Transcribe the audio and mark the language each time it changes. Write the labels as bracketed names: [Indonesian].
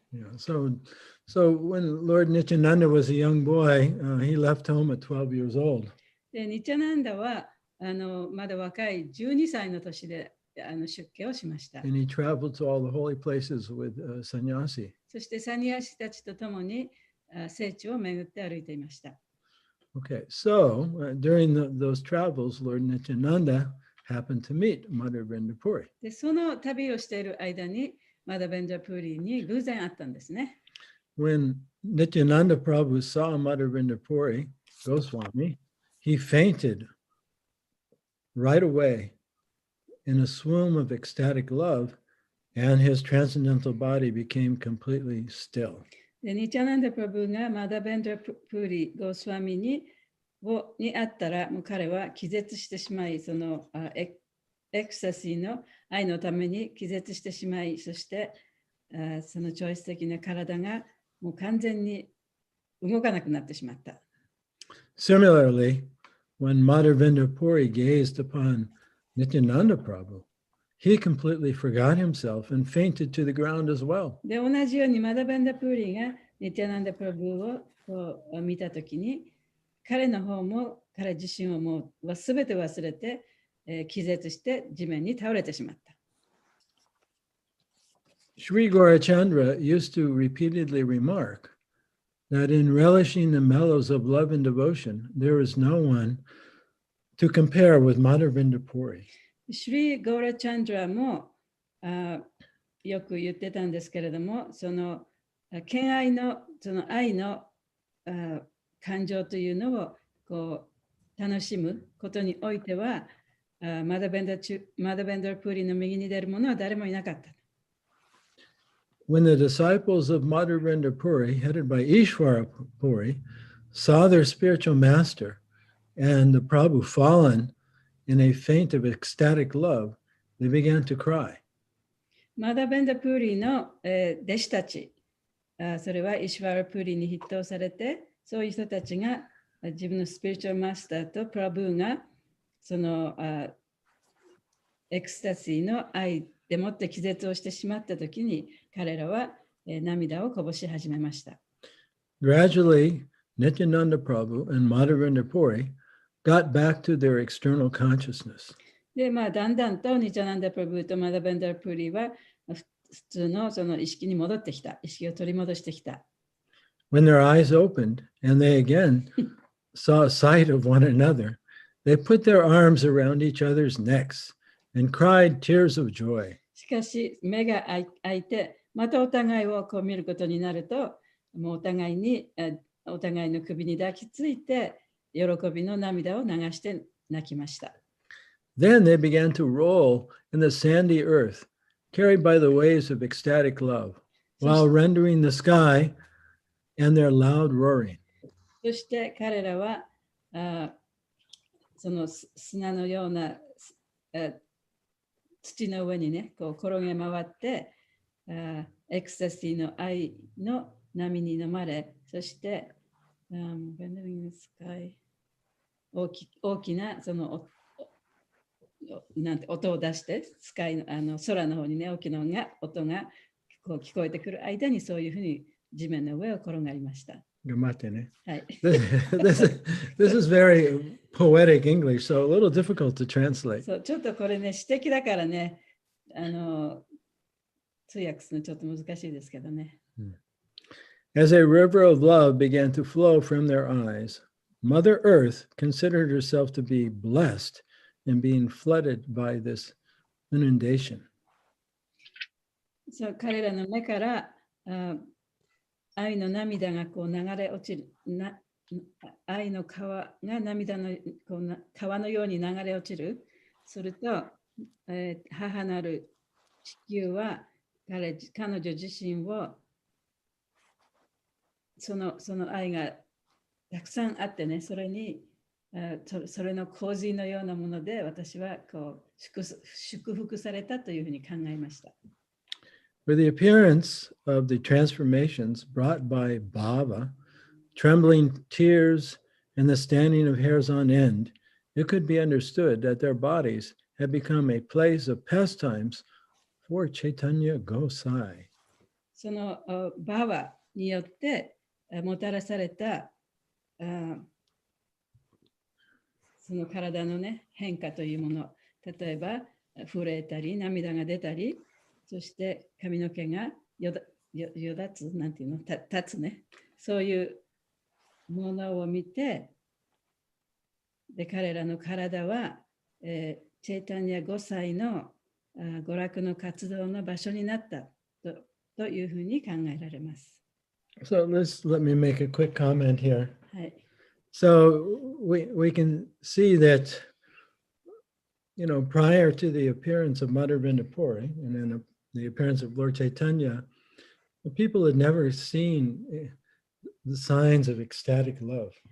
[English] Yeah, so when Lord Nityananda was a young boy, he left home at 12 years old. [Japanese] でニティアナンダはまだ若い12歳の年で出家をしました。 [English] And he traveled to all the holy places with sannyasi. [Japanese] そしてサニアシたちと共に聖地を巡って歩いていました。 [English] Okay, so during those travels, Lord Nityananda happened to meet Madhvendra Puri. [Japanese] でその旅をしている間にマダベンダプーリに偶然会ったんですね。 [English] When Nityananda Prabhu saw Madhvendra Puri, Goswami, he fainted right away in a swoon of ecstatic love, and his transcendental body became completely still. [Japanese] でニティアナンダ・プラブがマダベンダ・プーリ・ゴスワミに会ったら、もう彼は気絶してしまい、そのエクサシーの愛のために気絶してしまい、そしてその超越的な体がもう完全に動かなくなってしまった。 [English] Similarly, when Madhvendra Puri gazed upon Nityananda Prabhu, he completely forgot himself and fainted to the ground as well. [Japanese] で、同じようにマダベンダ・プーリがニティアナンダ・プラブをこう見たときに、彼の方も彼自身をもうすべて忘れて、気絶して地面に倒れてしまった。 [English] Sri Gaurachandra used to repeatedly remark that in relishing the mellows of love and devotion, there is no one to compare with Madhvendra Puri. [Japanese] シュリー・ゴーラチャンドラもよく言ってたんですけれども、その敬愛のその愛の感情というのをこう楽しむことにおいては、マダベンダ・プーリの右に出る者は誰もいなかった。 [English] When the disciples of Madhvendra Puri, headed by Ishvara Puri, saw their spiritual master and the Prabhu fallen in a faint of ecstatic love, they began to cry. [Japanese] マダベンダ・プーリの弟子たち、それはイシュワラ・プーリに筆頭されて、そういう人たちが自分のスピリチュアルマスターとプラブーがそのエクスタシーの愛でもって気絶をしてしまったときに、彼らは涙をこぼし始めました。 [English] Gradually, Nityananda Prabhu and Madhvendra Puri got back to their external consciousness. [Japanese] で、だんだんとニティアナンダ・プラブとマダベンダ・プーリは普通のその意識に戻ってきた、意識を取り戻してきた。 [English] When their eyes opened and they again saw a sight of one another, they put their arms around each other's necks and cried tears of joy. [Japanese] しかし、目が開いて、またお互いをこう見ることになると、もうお互いの首に抱きついて、喜びの涙を流して泣きました。 [English] Then they began to roll in the sandy earth, carried by the waves of ecstatic love, while rendering the sky and their loud roaring. [Japanese] そして彼らはその砂のような土の上にね、こう転げ回ってエクスタシーの愛の波に飲まれ、そして、 [English] rendering the sky [Japanese] 大きなそのなんて音を出してスカイの空の方にね、大きな音がこう聞こえてくる間に、そういうふうに地面の上を転がりました。 Gamate ne. はい。 [English] This is very poetic English, so a little difficult to translate. [Japanese] そう、ちょっとこれね、詩的だからね、通訳するのちょっと難しいですけどね。 [English] As a river of love began to flow from their eyes, Mother Earth considered herself to be blessed in being flooded by this inundation. [Japanese] そう、彼らの目から愛の涙がこう流れ落ちる、愛の川が涙のこう川のように流れ落ちる。すると、母なる地球は彼女自身をその愛がたくさんあってね、それにそれの洪水のようなもので私はこう祝福されたというふうに考えました。 [English] For the appearance of the transformations brought by Bhava, trembling tears, and the standing of hairs on end, it could be understood that their bodies had become a place of pastimes for Chaitanya Gosai. [Japanese] そのバワによってもたらされたその体のね変化というもの、例えば震えたり涙が出たり、そして髪の毛がよだつなんていうの立つね、そういうものを見て、で彼らの体は、チェイタニア5歳の娯楽の活動の場所になったというふうに考えられます。 [English] So let me make a quick comment here. [Japanese] はい。 [English] So we can see that, you know, prior to the appearance of Madhvendra Puri and then the appearance of Lord Chaitanya, the people had never seen the signs of ecstatic love.